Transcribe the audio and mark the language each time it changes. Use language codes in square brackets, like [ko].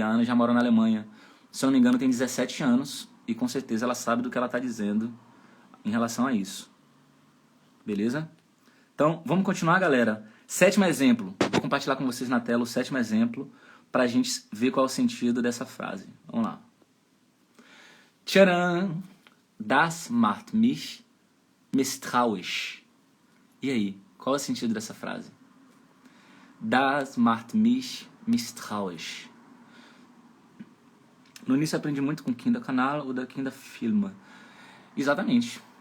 [pt] A Ana já mora na Alemanha. Se eu não me engano, tem 17 anos e com certeza ela sabe do que ela tá dizendo em relação a isso. Beleza? Então, vamos continuar, galera. 7º exemplo. Vou compartilhar com vocês na tela o 7º exemplo para a gente ver qual é o sentido dessa frase. Vamos lá. Tcharam! [de] Das macht mich misstrauisch. [pt] E aí, qual é o sentido dessa frase? [de] Das macht mich misstrauisch. [pt] No início eu aprendi muito com Kinderkanal ou da Kinderfilme. Exatamente.